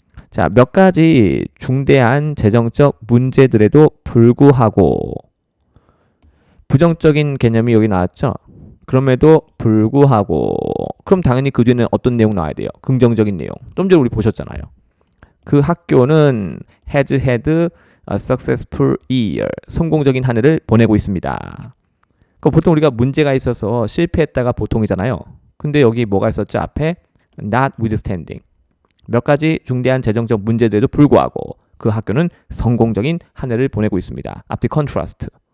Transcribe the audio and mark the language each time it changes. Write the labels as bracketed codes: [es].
[ko] 자, 몇 가지 중대한 재정적 문제들에도 불구하고, 부정적인 개념이 여기 나왔죠. 그럼에도 불구하고, 그럼 당연히 그 뒤에는 어떤 내용 나와야 돼요? 긍정적인 내용. 좀 전에 우리 보셨잖아요. 그 학교는 [en] has had a successful year. [ko] 성공적인 한 해를 보내고 있습니다. 보통 우리가 문제가 있어서 실패했다가 보통이잖아요. 근데 여기 뭐가 있었죠? 앞에 notwithstanding. 몇 가지 중대한 재정적 문제들에도 불구하고 그 학교는 성공적인 한 해를 보내고 있습니다. 앞뒤 컨트라스트.